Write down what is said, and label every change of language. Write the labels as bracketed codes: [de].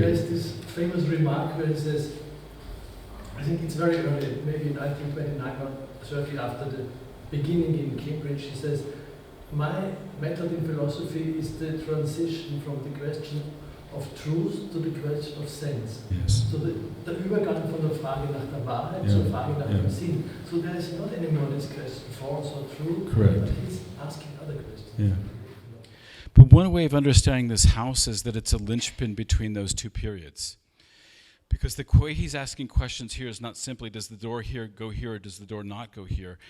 [en] There's this famous remark where he says, I think it's very early, maybe 1929 or 30 after the beginning in Cambridge, he says, my method in philosophy is the transition from the question of truth to the question of sense. Yes. [de] So der Übergang von der Frage nach der Wahrheit [en] Yeah. [de] zur Frage nach [en] Yeah. [de] dem Sinn. [en] So there is not anymore this question, false or true, Correct. but he's asking other questions. Yeah. But one way of understanding this house is that it's a linchpin between those two periods. Because the way he's asking questions here is not simply, does the door here go here or does the door not go here?